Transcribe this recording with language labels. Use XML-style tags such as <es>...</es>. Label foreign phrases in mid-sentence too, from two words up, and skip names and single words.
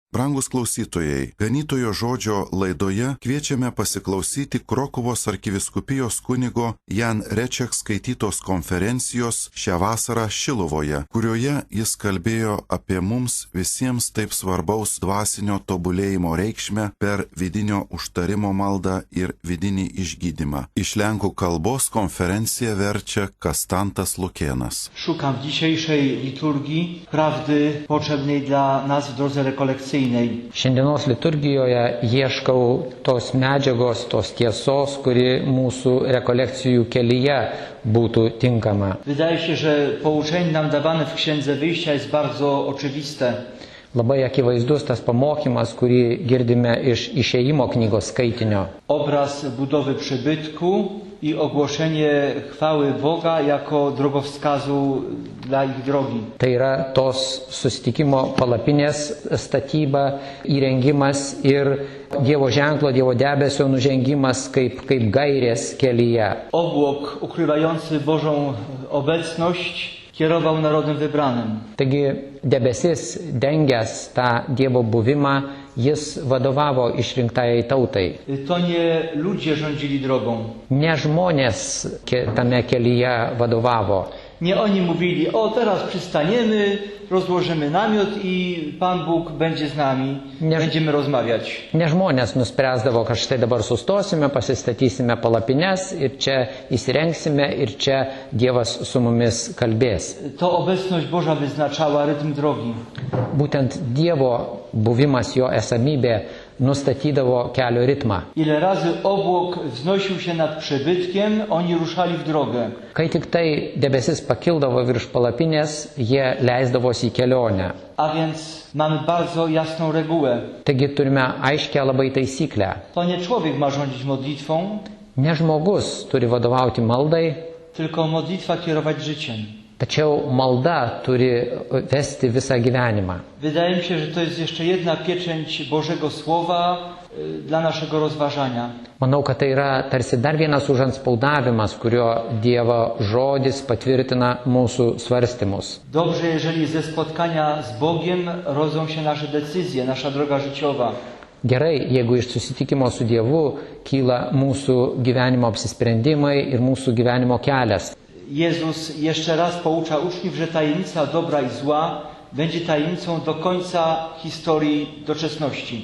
<lt>Brangus klausytojai, Ganytojo žodžio laidoje kviečiame pasiklausyti Krokuvos arkivyskupijos kunigo Jan Reček skaitytos konferencijos šią vasarą Šiluvoje, kurioje jis kalbėjo apie mums visiems taip svarbaus dvasinio tobulėjimo reikšmę per vidinio užtarimo maldą ir vidinį išgydymą. Iš lenkų kalbos konferenciją verčia Kastantas Lukėnas.</lt> <pl>Szukam w dzisiejszej liturgii prawdy potrzebnej dla nas w drodze rekolekcyjnej.</pl> <lt>Šiandienos liturgijoje ieškau tos medžiagos, tos tiesos, kuri mūsų rekolekcijų kelyje būtų tinkama.</lt> <pl>Wydaje się, że pouczenie nam dawane w Księdze Wyjścia jest bardzo oczywiste.</pl> <lt>Labai akivaizdus tas pamokymas, kurį girdime iš Išėjimo knygos skaitinio.</lt> <pl>Obraz budowy przybytku i ogłoszenie chwały Boga jako drogowskazu dla ich drogi.</pl> <lt>Tai yra tos susitikimo palapinės statyba, įrengimas ir Dievo ženklo, Dievo debesio nužengimas kaip gairės kelyje.</lt> <pl>Obłok ukrywający Bożą obecność kierował narodem wybranym.</pl> <lt>Taigi debesis dengęs tą Dievo buvimą, jis vadovavo išrinktajai tautai.</lt> <pl>To nie ludzie rządzili drogą.</pl> <lt>Ne žmonės tame kelyje vadovavo.</lt> <pl>Nie oni mówili, o teraz przystaniemy, rozłożymy namiot i Pan Bóg będzie z nami, będziemy rozmawiać.</pl> <lt>Ne žmonės nuspręsdavo, kad štai dabar sustosime, pasistatysime palapines ir čia įsirengsime ir čia Dievas su mumis kalbės.</lt> <pl>To obecność Boża wyznaczała rytm drogi.</pl> <lt>Būtent Dievo buvimas, jo esamybė nustatydavo kelio ritmą.</lt> <pl>Ile razy obłok wznosił się nad przybytkiem, oni ruszali w drogę.</pl> <lt>Kai tik tai debesis pakildavo virš palapinės, jie leisdavosi į kelionę.</lt> <pl>A więc mamy bardzo jasną regułę.</pl> <lt>Taigi turime aiškę labai taisyklę.</lt> <pl>To nie człowiek ma rządzić modlitwą,</pl> <lt>Ne žmogus turi vadovauti maldai,</lt> <pl>tylko modlitwa kierować życiem.</pl> <lt>tačiau malda turi vesti visą gyvenimą.</lt> <pl>Wydaje mi się, że to jest jeszcze jedna pieczęć Bożego Słowa dla naszego rozważania.</pl> <lt>Manau, kad tai yra tarsi dar vienas užantspaudavimas, kurio Dievo žodis patvirtina mūsų svarstymus.</lt> <pl>Dobrze, jeżeli ze spotkania z Bogiem rodzą się nasze decyzje, nasza droga życiowa.</pl> <lt>Gerai, jeigu iš susitikimo su Dievu kyla mūsų gyvenimo apsisprendimai ir mūsų gyvenimo kelias.</lt> <pl>Jezus jeszcze raz poucza uczniów, że tajemnica dobra i zła będzie tajemnicą do końca historii doczesności.</pl>